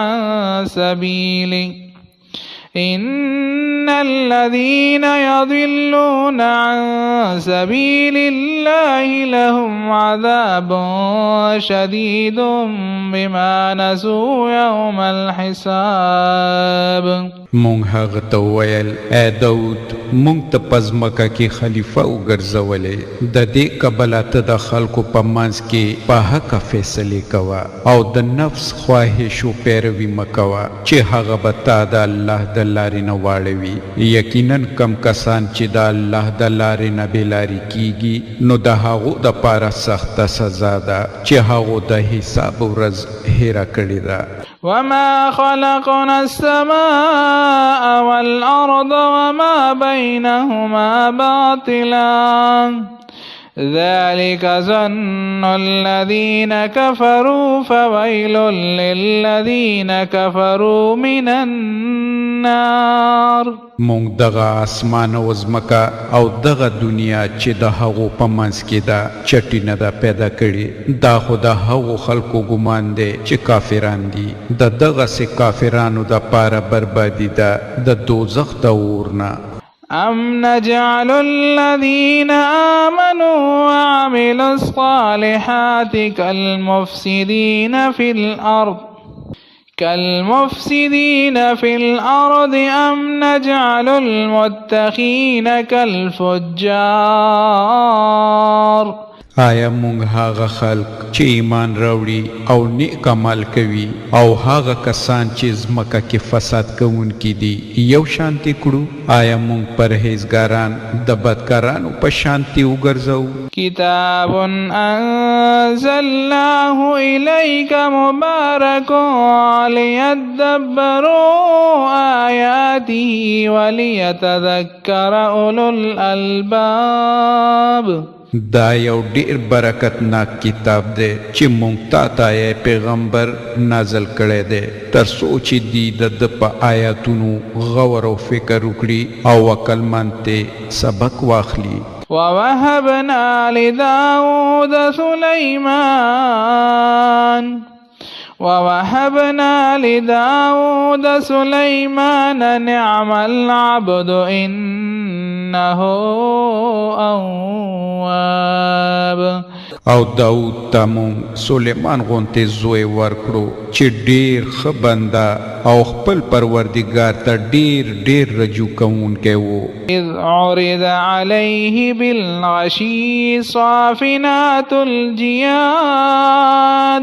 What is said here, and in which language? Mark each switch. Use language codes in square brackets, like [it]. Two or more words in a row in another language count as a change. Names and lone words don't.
[ar] عن سبيل الله لهم عذاب شديد بما نسوا يوم الحساب. [ps] مونږ هغه ته وویل ای داود مونږ ته په ځمکه کې خلیفه وګرځولې د دې کبله ته د خلکو په منځ کې په حقه فیصلې کوه او د نفس خواهشو پیروي مه کوه چې هغه به تا د الله د لارې نه واړوي. یقینا کم کسان چې د الله د لارې نه بېلارې کیږي نو د هغو دپاره سخته سزا ده چې هغو د حساب ورځ هیره کړې ده. [ar] وما خلقنا السماء والأرض وما بينهما باطلا ذلك ظن الذين كفروا فويل للذين كفروا من النار. [ps] مونږ دغه اسمان او ځمکه او دغه دنیا چې د هغو په منځ کې ده چټي نه ده پیدا کړې. دا خو د هغو خلکو ګمان دی چې کافران دي. د دغسې کافرانو دپاره بربادي ده د دوزخ د اور نه. [ar] أم نجعل الذين آمنوا وعملوا الصالحات كالمفسدين في الأرض أم نجعل المتقين كالفجار. [ps] آیا مونږ هغه خلق چې ایمان راوړي او نیک عمل کوي او هغه کسان چې ځمکه کې فساد کوونکي دي یو شانتي کړو؟ آیا مونږ پرهیزګاران د بدکارانو په شانتي وګرځو؟ [ar] کتاب انزلناه إليك مبارك ليدبروا آياته وليتذكر أولو الألباب. [ps] دا یو ډیر برکتناک کتاب دی چې مونږ ته یې پیغمبر نازل کړی دی تر څو چې دوی د ده په آیاتونو غور او فکر وکړي او عقلمند ترې سبق واخلي. [ar] ووهبنا لداود سليمان نعم العبد إنه أواب. [ps] او داود ته مونږ سلیمان غوندې زوی ورکړو چې ډېر ښه بنده او خپل پروردګار ته ډېر ډېر رجوع کوونکی و. [ar] إذ عرض عليه بالغشي صافنات الجياد.